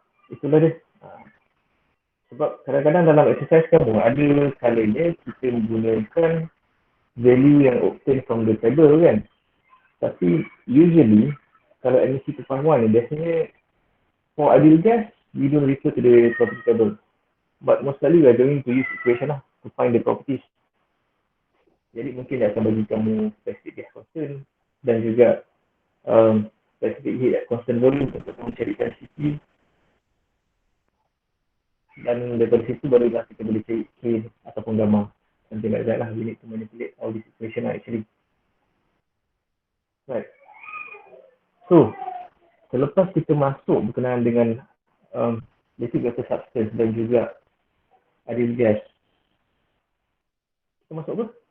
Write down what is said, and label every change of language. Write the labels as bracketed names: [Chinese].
[Malay] Itulah dia. Sebab kadang-kadang dalam exercise kamu ada kalanya kita menggunakan value yang [English] obtained from the table [Malay] kan. [English] Tapi usually [Malay] kalau emisi kepahuan ni biasanya [English] for ideal gas we don't refer to the property table. But most likely we are going to use equation lah to find the properties. [Malay] Jadi mungkin dia akan bagi kamu specific gas constant dan juga specific heat at constant volume untuk kamu carikan Cp. Dan daripada situ barulah kita boleh cari scale ataupun gamma. [English] Something like that lah. We need to manipulate all this equation lah actually. [Malay] Right. So, selepas kita masuk berkenaan dengan liquid vapor substance dan juga ideal gas, kita masuk apa?